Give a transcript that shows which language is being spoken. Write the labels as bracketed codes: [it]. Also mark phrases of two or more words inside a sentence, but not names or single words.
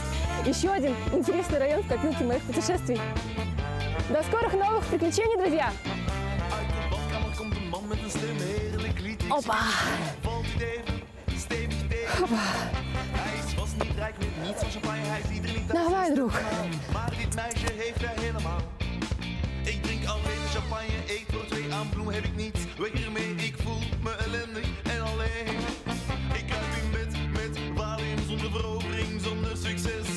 [ru] Еще один интересный район в копилке моих путешествий. До скорых новых приключений, друзья! Опа! Опа! Давай, друг! [nl] Ik drink alleen champagne, eet voor 2 aan bloem heb ik niets. Weg ermee, ik voel me ellendig en alleen. Ik kruip in bed met valium zonder verovering, zonder succes.